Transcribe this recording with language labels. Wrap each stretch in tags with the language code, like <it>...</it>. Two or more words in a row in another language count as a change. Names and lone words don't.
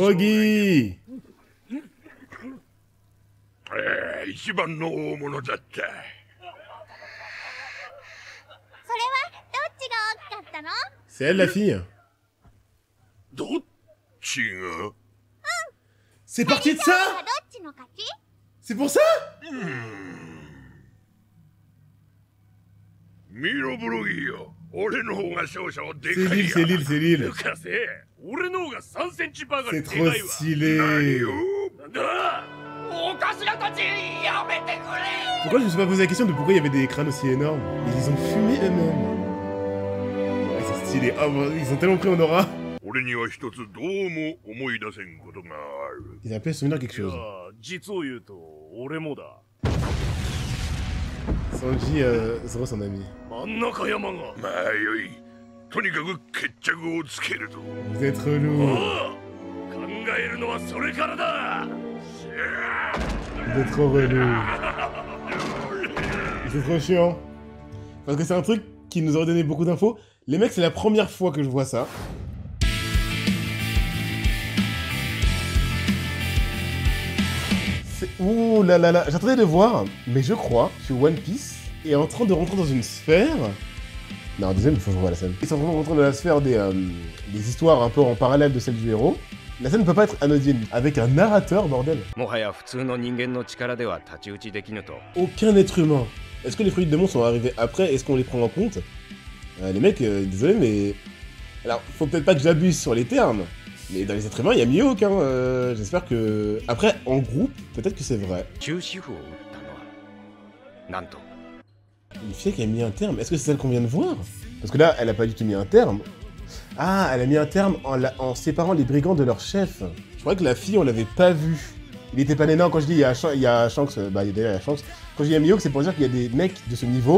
<ja>Brogy! 一番の大物だった。それはどっちが大きかったの？</ja> <fr>C'est elle la fille.</fr> <ja>どっちが？</ja> <fr>C'est parti de ça?</fr> <ja>どっちの勝ち？</ja> <fr>C'est pour ça?</fr> <ja>ミロブロギーよ。俺の方が少々で</ja> <fr>C'est</fr> <ja>かい</ja> <fr>l'île, c'est l'île, c'est l'île.</fr> <ja>抜かせ俺の方が3センチばかり</ja> <fr>C'est</fr> <ja>でか</ja> <fr>trop</fr> <ja>いわ。</ja> <fr>stylé.</fr> <ja>なんだお頭たちやめてくれ。</ja> <fr>Pourquoi je me suis pas posé la question de pourquoi il y avait des crânes aussi énormes? Ils les ont fumés eux-mêmes. Ouais, c'est stylé. Ah, bon, ils ont tellement pris en aura.</fr> <ja>俺には一つどうも思い出せんことがある。</ja> <fr>Ils appellent souvenir quelque</fr> <ja>いや</ja> <fr>chose.</fr> <ja>実を言うと俺もだ。</ja> <fr>Sanji, Zoro son ami.</fr> <ja>真ん中山が。まあよい。とにかく決着をつけると。</ja> <fr>Vous êtes relou.</fr> <ja>ああ考えるのはそれからだ。</ja> <fr>Vous êtes trop relou. C'est trop chiant. Parce que c'est un truc qui nous aurait donné beaucoup d'infos. Les mecs, c'est la première fois que je vois ça. Ouh là là là, j'attendais de voir, mais je crois que One Piece est en train de rentrer dans une sphère. Non, désolé, il faut que je revoie la scène. Ils sont vraiment rentrés dans la sphère des histoires un peu en parallèle de celle du héros. La scène ne peut pas être anodine, avec un narrateur, bordel.</fr> <ja>もはや普通の人間の力では太刀打ちできぬと、</ja> <fr>Aucun être humain. Est-ce que les fruits de démons sont arrivés après? Est-ce qu'on les prend en compte? Les mecs, désolé, mais... Alors, faut peut-être pas que j'abuse sur les termes, mais dans les êtres humains, il y a Mihawk, hein. J'espère que... Après, en groupe, peut-être que c'est vrai.</fr> <ja>終止符を打ったのは、なんと</ja> <fr>Une fille qui a mis un terme. Est-ce que c'est celle qu'on vient de voir? Parce que là, elle a pas du tout mis un terme. Ah, elle a mis un terme en séparant les brigands de leur chef. Je crois que la fille, on l'avait pas vue. Il était pas né. Non, quand je dis il y a Shanks, bah d'ailleurs il y a Shanks. Quand je dis il y a Mihawk, c'est pour dire qu'il y a des mecs de ce niveau.</fr>